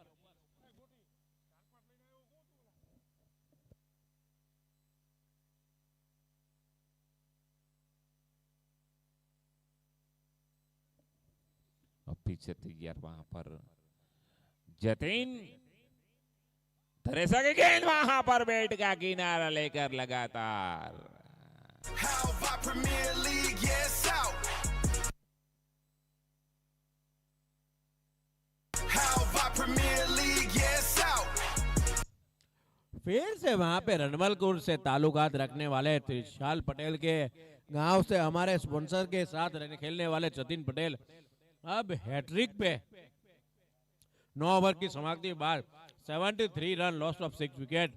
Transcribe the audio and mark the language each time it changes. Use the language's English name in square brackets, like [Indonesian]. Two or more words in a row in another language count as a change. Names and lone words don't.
[Hindi] अब पीछे तैयार वहां पर जतिन, थरेसा की गेंद वहां पर बैट का किनारा लेकर लगातार। [English] Halvad Premier League, yes, out. Halvad Premier League, yes, out. [Hindi] फिर से वहां पे रणमलपुर से ताल्लुकात रखने वाले त्रिशाल पटेल के गांव से हमारे स्पॉन्सर के साथ खेलने वाले जतिन पटेल अब हैट्रिक पे 9 ओवर की समाप्ति बाद 73 रन, [English] loss of 6 wicket.